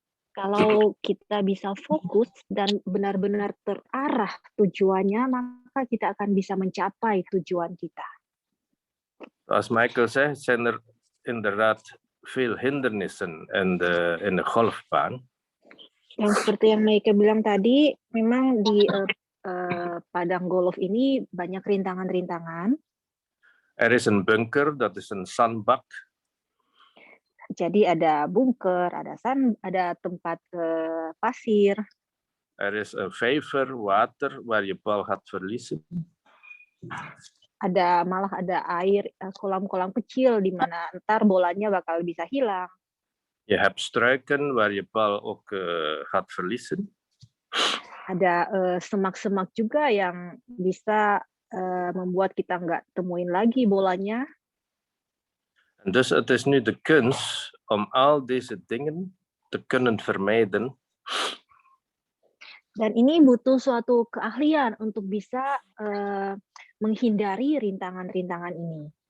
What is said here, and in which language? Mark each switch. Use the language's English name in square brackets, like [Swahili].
[Indonesian] Kalau kita bisa fokus dan benar-benar terarah tujuannya, maka kita akan bisa mencapai tujuan kita. [Dutch] Zoals Michael zei, zijn er inderdaad veel hindernissen in de golfbaan. [Indonesian] Yang seperti yang Michael bilang tadi, memang di padang golf ini banyak rintangan-rintangan. [Dutch] Er is een bunker, dat is een zandbak. [Indonesian] Jadi ada bunker, ada tempat pasir. [Dutch] Er is een vijver, water, waar je bal gaat verliezen. [Indonesian] Malah ada air, kolam-kolam kecil di mana ntar bolanya bakal bisa hilang. [Dutch] Je hebt struiken waar je bal ook gaat verliezen. [Indonesian] Ada semak-semak juga yang bisa membuat kita nggak temuin lagi bolanya. [Dutch] En dus het is nu de kunst om al deze dingen te kunnen vermijden. [Indonesian] Dan ini butuh suatu keahlian untuk bisa menghindari rintangan-rintangan ini.